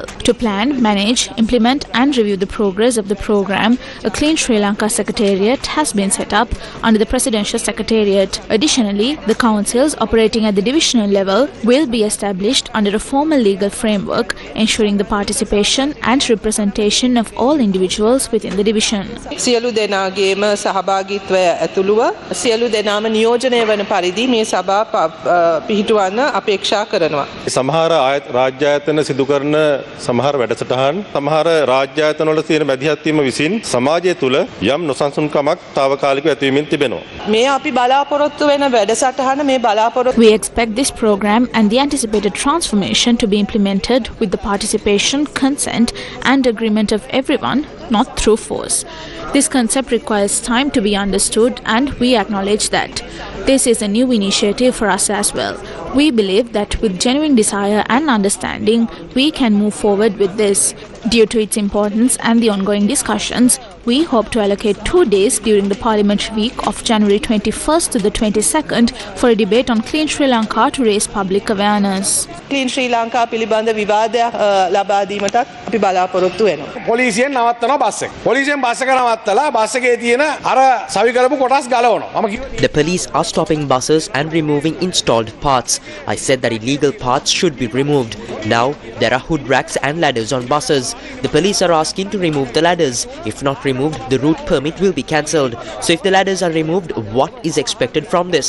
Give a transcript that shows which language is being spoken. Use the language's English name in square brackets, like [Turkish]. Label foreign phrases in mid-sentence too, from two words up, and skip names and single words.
[English] To plan, manage, implement and review the progress of the program, a Clean Sri Lanka Secretariat has been set up under the Presidential Secretariat. Additionally, the councils operating at the divisional level will be established under a formal legal framework, ensuring the participation and representation of all individuals within the division. [Sinhala] සියලු දෙනාගේම සහභාගීත්වය ඇතුළුව සියලු දෙනාම නියෝජනය වන පරිදි මේ සභාව පිහිටුවන්න අපේක්ෂා කරනවා. සමහර රාජ්‍ය ආයතන සිදු කරන සමහර වැඩසටහන් සමහර රාජ්‍ය ආයතන වල තියෙන මැදිහත් වීම විසින් සමාජය තුළ යම් නොසන්සුන්කමක් తాවකාලිකව ඇතිවීමෙන් තිබෙනවා. මේ අපි බලාපොරොත්තු වෙන වැඩසටහන මේ බලාපොරොත්තු [English] We expect this program and the anticipated transformation to be implemented with the participation, consent and agreement of everyone, not through force. This concept requires time to be understood and we acknowledge that. This is a new initiative for us as well. We believe that with genuine desire and understanding, we can move forward with this. Due to its importance and the ongoing discussions, we hope to allocate 2 days during the parliamentary week of January 21st to the 22nd for a debate on Clean Sri Lanka to raise public awareness. [Sinhala] Clean Sri Lanka පිළිබඳ විවාදයක් ලබා දීමටත් අපි බලාපොරොත්තු වෙනවා. පොලිසියෙන් නවත්තනවා බස් එක. පොලිසියෙන් බස් එක නවත්තලා බස් එකේ තියෙන අර සවි කරපු කොටස් ගලවනවා. [English] The police are stopping buses and removing installed parts. I said that illegal parts should be removed. Now there are hood racks and ladders on buses. The police are asking to remove the ladders. If not removed, the route permit will be cancelled. So if the ladders are removed, what is expected from this?